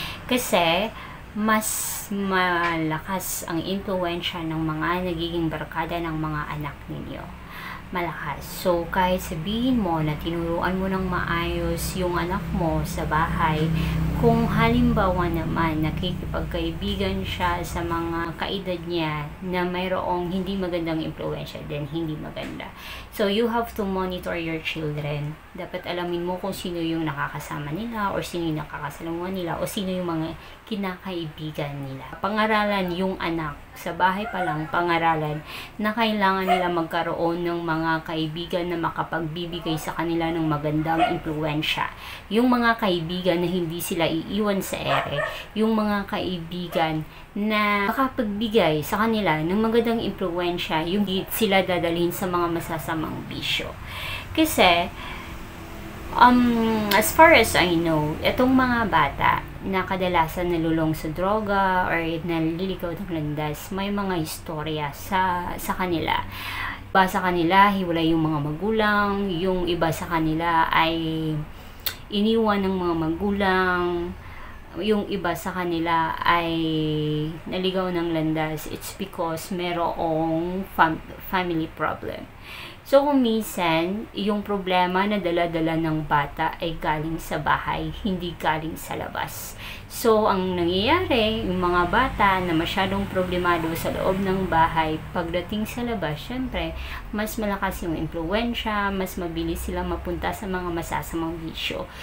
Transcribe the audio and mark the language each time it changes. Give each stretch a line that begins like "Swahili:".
Filipino: Kasi mas malakas ang impluwensya ng mga nagiging barkada ng mga anak ninyo. Malakas. So, kahit sabihin mo na tinuruan mo ng maayos yung anak mo sa bahay, kung halimbawa naman nakikipagkaibigan siya sa mga kaedad niya na mayroong hindi magandang impluwensya, then hindi maganda.
English: So, you have to monitor your children.
Filipino: Dapat alamin mo kung sino yung nakakasama nila or sino yung nakakasalungan nila o sino yung mga kinakaibigan nila. Pangaralan yung anak. Sa bahay pa lang, pangaralan na kailangan nila magkaroon ng mga kaibigan na makapagbibigay sa kanila ng magandang impluwensya. Yung mga kaibigan na hindi sila iiwan sa ere. Yung mga kaibigan na makapagbigay sa kanila ng magandang impluwensya, yung hindi sila dadalhin sa mga masasamang bisyo. Kasi,
English: as far as I know,
Filipino: itong mga bata na kadalasan nalulong sa droga or naliligaw ng landas, may mga istorya sa kanila. Iba sa kanila, hiwalay yung mga magulang, yung iba sa kanila ay iniwan ng mga magulang, yung iba sa kanila ay naligaw ng landas.
English: It's because merong family problem.
Filipino: So, kung minsan, yung problema na dala-dala ng bata ay galing sa bahay, hindi galing sa labas. So, ang nangyayari, yung mga bata na masyadong problemado sa loob ng bahay, pagdating sa labas, syempre, mas malakas yung impluwensya, mas mabilis silang mapunta sa mga masasamang bisyo.